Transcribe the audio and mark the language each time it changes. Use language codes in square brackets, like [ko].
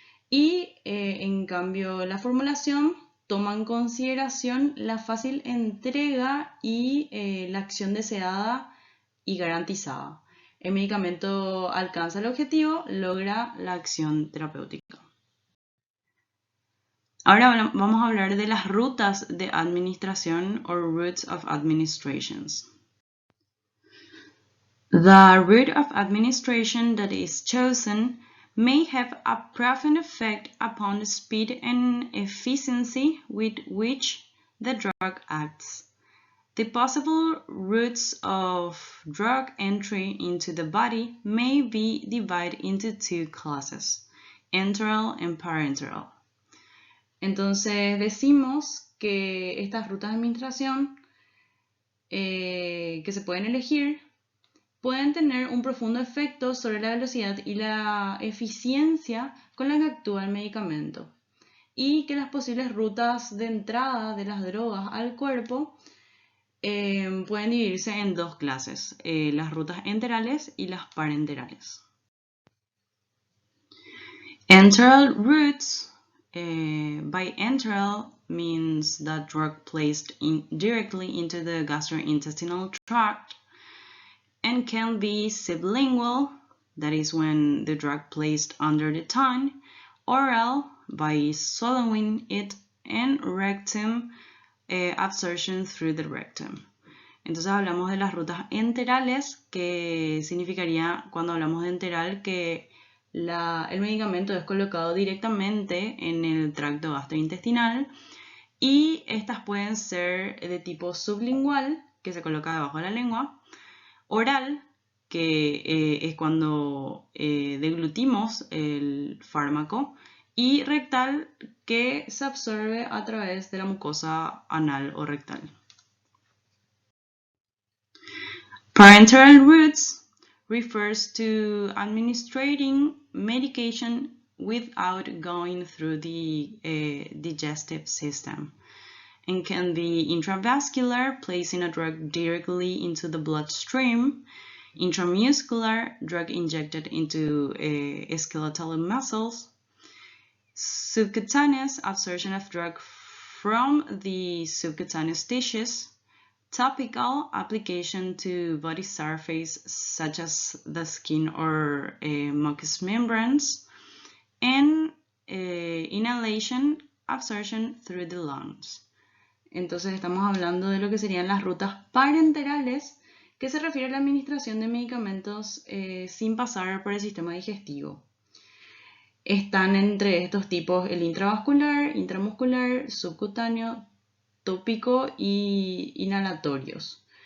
[es] Y en cambio la formulación toma en consideración la fácil entrega y la acción deseada y garantizada. El medicamento alcanza el objetivo, logra la acción terapéutica. Ahora vamos a hablar de las rutas de administración o [en] routes of administrations. The route of administration that is chosen may have a profound effect upon the speed and efficiency with which the drug acts. The possible routes of drug entry into the body may be divided into two classes, enteral and parenteral. [es] Entonces decimos que estas rutas de administración que se pueden elegir pueden tener un profundo efecto sobre la velocidad y la eficiencia con la que actúa el medicamento, y que las posibles rutas de entrada de las drogas al cuerpo pueden dividirse en dos clases, las rutas enterales y las parenterales. [en] Enteral routes, by enteral means that drug placed directly into the gastrointestinal tract, and can be sublingual, that is when the drug placed under the tongue, oral, by swallowing it, and rectum, absorption through the rectum. [es] Entonces hablamos de las rutas enterales, que significaría, cuando hablamos de enteral, que el medicamento es colocado directamente en el tracto gastrointestinal, y estas pueden ser de tipo sublingual, que se coloca debajo de la lengua, oral, que es cuando deglutimos el fármaco, y rectal, que se absorbe a través de la mucosa anal o rectal. [en] Parenteral routes refers to administering medication without going through the digestive system, and can be intravascular, placing a drug directly into the bloodstream, intramuscular, drug injected into skeletal muscles, subcutaneous, absorption of drug from the subcutaneous tissues, topical, application to body surface such as the skin or mucous membranes, and inhalation, absorption through the lungs. [es] Entonces estamos hablando de lo que serían las rutas parenterales, que se refiere a la administración de medicamentos sin pasar por el sistema digestivo. Están entre estos tipos el intravascular, intramuscular, subcutáneo, tópico y inhalatorios.